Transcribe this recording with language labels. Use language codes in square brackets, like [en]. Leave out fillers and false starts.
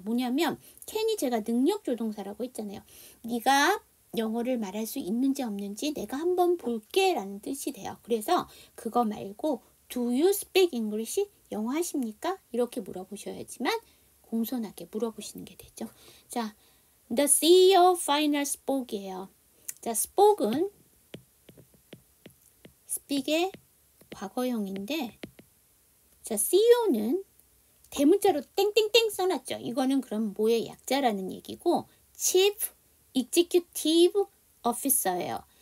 [ko] 뭐냐면 can이 제가 능력 조동사라고 했잖아요. 네가 영어를 말할 수 있는지 없는지 내가 한번 볼게 라는 뜻이 돼요. 그래서 그거 말고 [en] Do you speak English? [ko] 영어 하십니까? 이렇게 물어보셔야지만 공손하게 물어보시는 게 되죠. 자, [en] The CEO final spoke [ko] 이에요. 자, spoke은 speak의 과거형인데, 자, CEO는 대문자로 땡땡땡 써놨죠. 이거는 그럼 뭐의 약자라는 얘기고, Chief Executive Officer예요.